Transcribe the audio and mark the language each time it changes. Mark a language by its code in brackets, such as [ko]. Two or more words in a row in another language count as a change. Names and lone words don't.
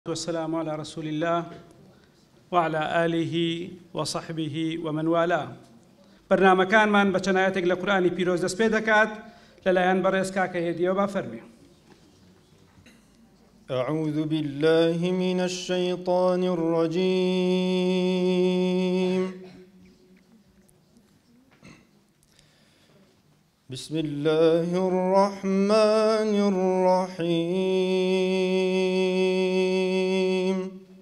[ar] والسلام على رسول الله وعلى آله وصحبه ومن والاه. [ckb] برنامجكانمان بە چەنایەتێک لە قورئانی پیرۆز دەست پێ دەکات لەلایەن بەڕێز کاکە هێدیەوە با فەرمێ. [ar] أعوذ بالله من الشيطان الرجيم. بسم الله الرحمن الرحيم.